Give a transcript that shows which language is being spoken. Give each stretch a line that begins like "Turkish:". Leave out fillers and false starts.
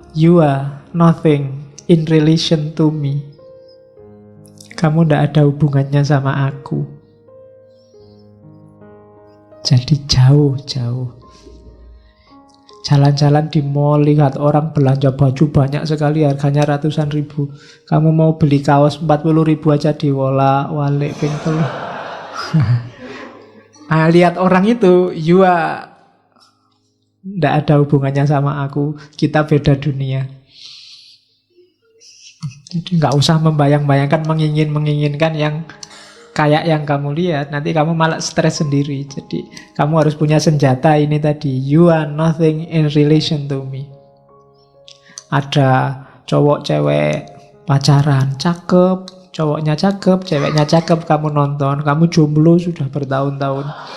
English: You are nothing in relation to me.
Indonesian: Kamu tidak ada hubungannya sama aku. Jadi jauh-jauh. Jalan-jalan di mall, lihat orang belanja baju banyak sekali, harganya ratusan ribu. Kamu mau beli kaos 40.000 aja
Javanese: diwolak-walik
Indonesian: pintu. Nah, lihat orang itu,
English: you are
Indonesian: tidak ada hubungannya sama aku. Kita beda dunia. Jadi nggak usah membayang-bayangkan, menginginkan yang kayak yang kamu lihat. Nanti kamu malah stres sendiri. Jadi kamu harus punya senjata ini tadi.
English: You are nothing in relation to me.
Indonesian: Ada cowok cewek pacaran, cakep, cowoknya cakep, ceweknya cakep, kamu nonton, kamu jomblo sudah bertahun-tahun.